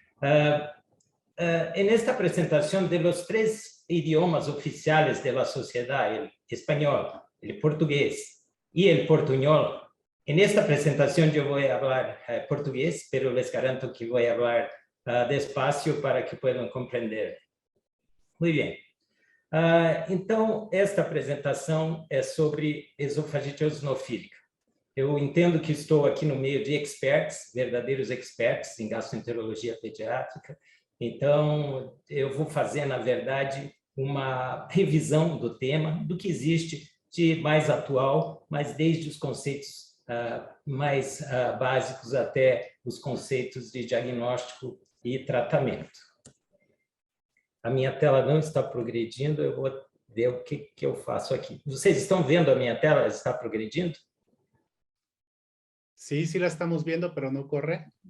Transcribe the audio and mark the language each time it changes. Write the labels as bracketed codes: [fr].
[es] En esta presentación de los 3 idiomas oficiales de la sociedad, el español, el portugués y el portuñol, en esta presentación yo voy a hablar portugués, pero les garanto que voy a hablar despacio para que puedan compreender. [pt] Muito bem. Então, esta apresentação é sobre esofagite eosinofílica. Eu entendo que estou aqui no meio de experts, verdadeiros experts em gastroenterologia pediátrica. Então, eu vou fazer, na verdade, uma revisão do tema, do que existe de mais atual, mas desde os conceitos mais básicos até os conceitos de diagnóstico e tratamento. A minha tela não está progredindo, eu vou ver o que eu faço aqui. Vocês estão vendo a minha tela? Está progredindo? [es] Sí, sí la estamos viendo, pero no corre.